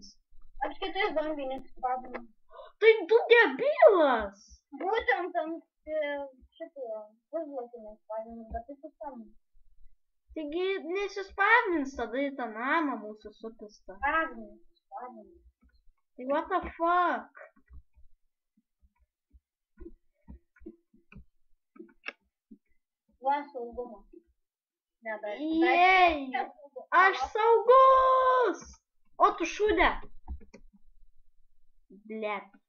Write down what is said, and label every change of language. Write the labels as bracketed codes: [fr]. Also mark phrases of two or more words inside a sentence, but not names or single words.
[lt] Aš kitais bangai nesispavinu. Tai tu debilas! Būtent ant šitą pusblokį nesispavinu, bet tai suspavinu. Taigi nesispavnins tada į tą namą mūsų supistą. Spavinu. Tai [en] what the fuck? [lt] Va, saugumo. Jej! Aš saugus! O tu šūdė! Blet.